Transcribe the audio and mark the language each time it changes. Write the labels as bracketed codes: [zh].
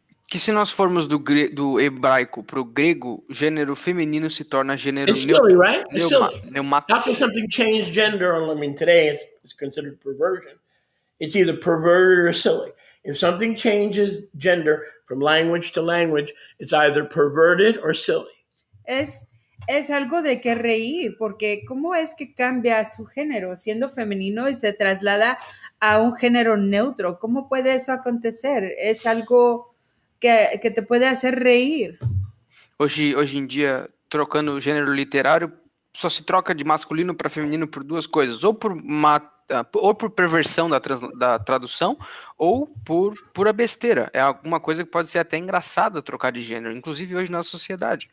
[pt] que se nós formos do hebraico para o grego, gênero feminino se torna gênero [en] It's silly, right? It's silly. How can [pt] pneumatos. [en] something change gender? I mean, today it's considered perversion. It's either perverted or silly. If something changes gender from language to language, it's either perverted or silly. [es] Es algo de qué reír, porque ¿cómo es que cambia su género siendo femenino y se traslada a un género neutro? ¿Cómo puede eso acontecer? Es algo que te puede hacer reír. [pt] Hoje em dia, trocando o gênero literário, só se troca de masculino para feminino por duas coisas, ou por perversão da tradução, ou por pura besteira. É alguma coisa que pode ser até engraçada trocar de gênero, inclusive hoje na sociedade.